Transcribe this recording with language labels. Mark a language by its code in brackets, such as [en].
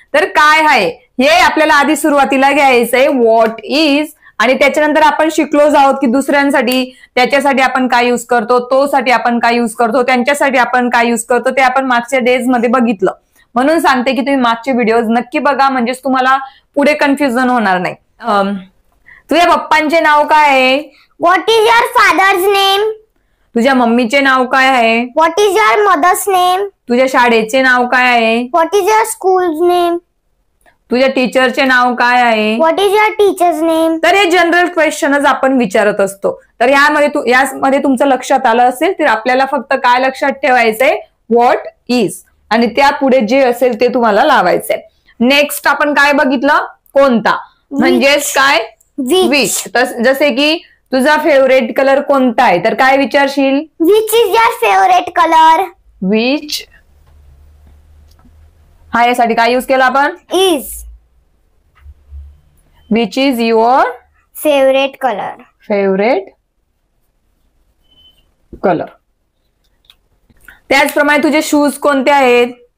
[mr] तर काय आहे हे आपल्याला आधी सुरुवातीला घ्यायचंय, [en] what is, [mr] आणि त्याच्यानंतर आपण शिकलोच आहोत की दुसऱ्यांसाठी त्याच्यासाठी आपण काय युज करतो, तो साठी आपण काय युज करतो, त्यांच्यासाठी आपण काय युज करतो, ते आपण मागच्या डेज मध्ये बघितलं. म्हणून सांगते की तुम्ही मागचे व्हिडिओज नक्की बघा, म्हणजेच तुम्हाला पुढे कन्फ्युजन होणार नाही. तुझ्या पप्पांचे नाव काय आहे? [en] What is your father's name? [mr] तुझ्या मम्मीचे नाव काय आहे? [en] What is your mother's name? [mr] तुझ्या शाळेचे नाव काय आहे? [en] What is your school's name? [mr] तुझ्या टीचरचे नाव काय आहे? [en] What is your teacher's name? [mr] तर हे जनरल क्वेश्चनच आपण विचारत असतो. तर यामध्ये तुमचं लक्षात आलं असेल, तर आपल्याला फक्त काय लक्षात ठेवायचंय? [en] what is, [mr] आणि त्या पुढे जे असेल ते तुम्हाला लावायचंय. नेक्स्ट आपण काय बघितलं? कोणता, म्हणजेच काय? विच. जसे की तुझा फेवरेट कलर कोणता आहे, तर काय विचारशील? [en] Which is your favorite color? [mr] Which हा यासाठी काय युज केला आपण? [en] Is which is your favorite color? Favourite colour. [mr] त्याचप्रमाणे तुझे शूज कोणते आहेत?